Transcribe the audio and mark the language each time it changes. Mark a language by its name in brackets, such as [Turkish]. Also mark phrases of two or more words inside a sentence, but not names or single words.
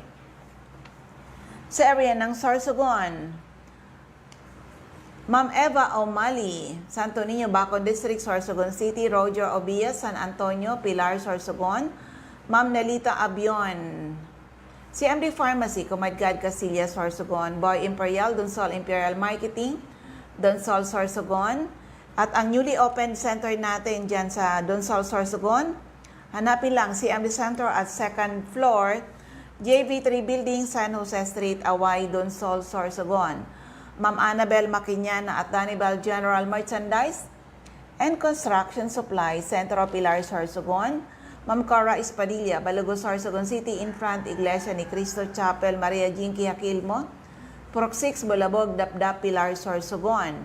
[Filipino] Sa area ng Sorsogon, Ma'am Eva O'Malley, Santo Niño, Bacon District, Sorsogon City. Roger Obias, San Antonio, Pilar, Sorsogon. Ma'am Nelita Abion, CMD Pharmacy, Comadgad, Casillas, Sorsogon. Boy Imperial, Donsol Imperial Marketing, Donsol, Sorsogon. At ang [English] newly opened center [Filipino] natin dyan sa Donsol, Sorsogon, hanapin lang CMD Center at [English] 2nd floor, [Filipino] JV3 Building, San Jose Street, Away, Donsol, Sorsogon. Ma'am Annabel Maquiñana at Danibal General Merchandise and Construction Supply, Centro Pilar, Sorsogon. Ma'am Cora Espadilla, Balago, Sorsogon City. [English] In front, [Filipino] Iglesia ni Cristo Chapel, Maria Jinky Aquilmo, Purok 6, Bulabog, Dapdap, Pilar, Sorsogon.